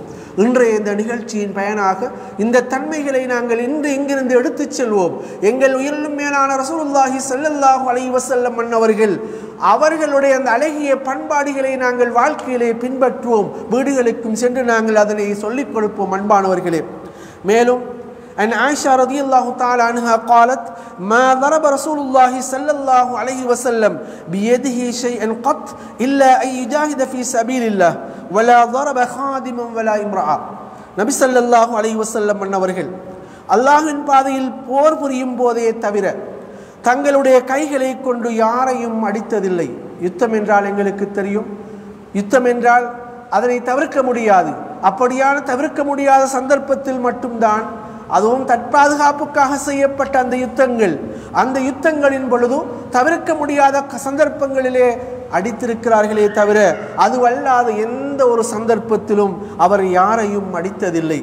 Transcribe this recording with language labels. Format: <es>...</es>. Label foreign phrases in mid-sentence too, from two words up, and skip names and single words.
<ta>இன்றைய இந்த நிகழ்ச்சியின் பயனாக இந்த தன்மைகளை நாங்கள் இன்று இங்கிருந்து எடுத்துச் செல்வோம். எங்கள் உயிரிலும் மேலான</ta> <ar>رسول الله صلى الله عليه وسلم</ar> <ta>அவர்கள் அவர்களுடைய அந்த அழகிய பண்பாடுகளை நாங்கள் வாழ்க்கையிலே பின்பற்றுவோம். வீடுகளுக்கும் சென்று நாங்கள் அதனை சொல்லிக் கொடுப்போம். அன்பானவர்களே, மேலும்</ta> <ar>عن عائشة رضي الله تعالى عنها قالت ما ضرب رسول الله صلى الله عليه وسلم بيده شيئا قط إلا أن يجاهد في سبيل الله ولا ضرب خادما ولا امرأة.</ar> <ta>நபி</ta> <ar>صلى الله عليه وسلم</ar> <ta>அவர்கள் அல்லாஹ்வின் பாதையில் போர் புரியும் போதே தவிர தங்களுடைய கைகளை கொண்டு யாரையும் அடித்ததில்லை. யுத்தம் என்றால் எங்களுக்கு தெரியும், யுத்தம் என்றால் அதனை தவிர்க்க முடியாது. அப்படியான தவிர்க்க முடியாத சந்தர்ப்பத்தில் மட்டும்தான், அதுவும் தற்பாதுகாப்புக்காக செய்யப்பட்ட அந்த யுத்தங்களின் பொழுது தவிர்க்க முடியாத சந்தர்ப்பங்களிலே அடித்திருக்கிறார்களே தவிர அதுவல்லாத எந்த ஒரு சந்தர்ப்பத்திலும் அவர் யாரையும் அடித்ததில்லை.</ta>